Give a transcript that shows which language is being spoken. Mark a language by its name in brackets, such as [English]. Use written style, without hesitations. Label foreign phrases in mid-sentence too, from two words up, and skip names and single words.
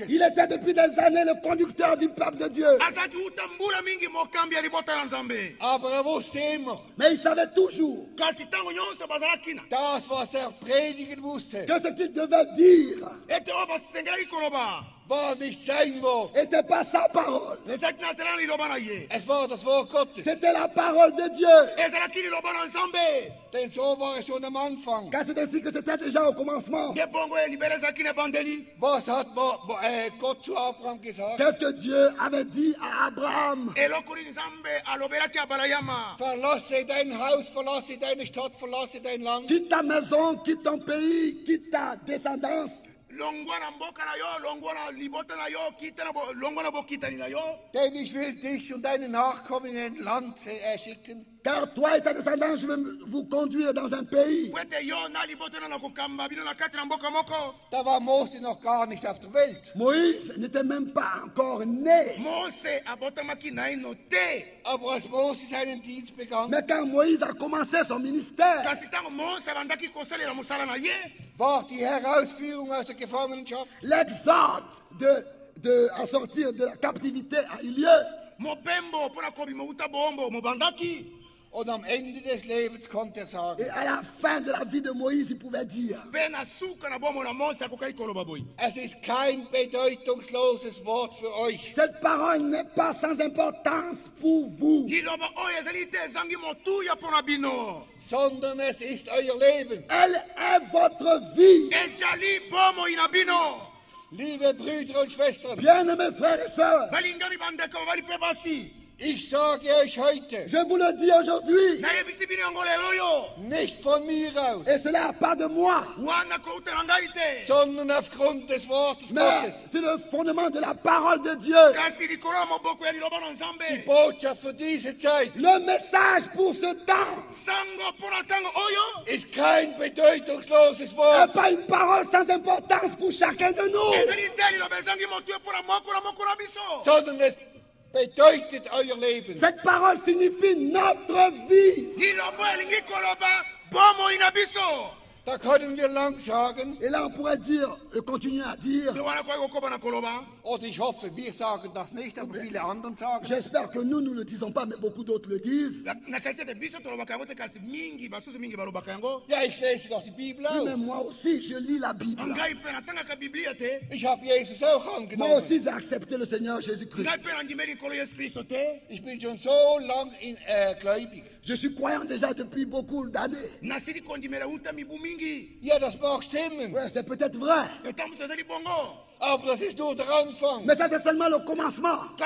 [French] Il était depuis des années le conducteur du peuple de Dieu. [German] Aber wusste immer, [French] Mais il savait toujours [German] das, was predigen musste, [French] que ce qu'il devait dire [German] war nicht sein Wort. [French] n'était pas sa parole. [German] Es war das Wort Gottes. [French] C'était la parole de Dieu. [German] Denn so war es schon am Anfang. [French] Car c'est ainsi que c'était déjà au commencement. [German] Was hat Gott zu Abraham gesagt? [French] Qu'est-ce que Dieu avait dit à Abraham? [German] Verlasse dein Haus, verlasse deine Stadt, verlasse dein Land. [French] Quitte ta maison, quitte ton pays, quitte ta descendance. [German] Denn ich will dich und deine Nachkommen in ein Land schicken. [French] Car toi et ta descendance, je vais vous conduire dans un pays. [German] Da war Mose noch gar nicht auf der Welt. [French] Moïse n'était même pas encore né. [German] Aber als Mose seinen Dienst begann, [French] Mais quand Moïse a commencé son ministère, [German] war die Herausführung aus der Gefangenschaft, [French] l'exode à sortir de la captivité a eu lieu. [German] und am Ende des Lebens konnte er sagen, [French] Et à la fin de la vie de Moïse, il pouvait dire, [German] es ist kein bedeutungsloses Wort für euch. [French] cette parole n'est pas sans importance pour vous, [German] Sondern es ist euer Leben. [French] elle est votre vie. [German] Liebe Brüder und Schwestern, [French] Bien-aimés frères et sœurs, [German] ich sage euch heute, [French] je vous le dis aujourd'hui, [German] nicht von mir aus, [French] et cela pas de moi, [German] sondern aufgrund des Wortes [French] mais [German] Gottes. [French] sur le fondement de la parole de Dieu. [German] Die Botschaft für diese Zeit [French] Le message pour ce temps [German] ist kein bedeutungsloses [French] n'est [German] Wort, [French] pas une parole sans importance pour chacun de nous, [German] sondern es bedeutet euer Leben. [French] cette parole signifie notre vie. [German] Da können wir lang sagen. [French] Et là, on pourrait dire, continuer à dire. [German] Und ich hoffe, wir sagen das nicht, aber viele anderen sagen. [French] J'espère que nous ne le disons pas, mais beaucoup d'autres le disent. [German] Ja, ich lese doch die Bibel [French] Oui, [German] auch. [French] mais moi aussi, je lis la Bible. [German] Ich habe Jesus auch [French] Moi [German] angenommen. [French] aussi, j'ai accepté le Seigneur Jésus-Christ. [German] Ich bin schon so lang gläubig. [French] Je suis croyant déjà depuis beaucoup d'années. [German] Ja, das mag stimmen. [French] Ouais, c'est peut-être vrai. [German] Aber das ist nur der Anfang. [French] Mais ça, c'est seulement le commencement.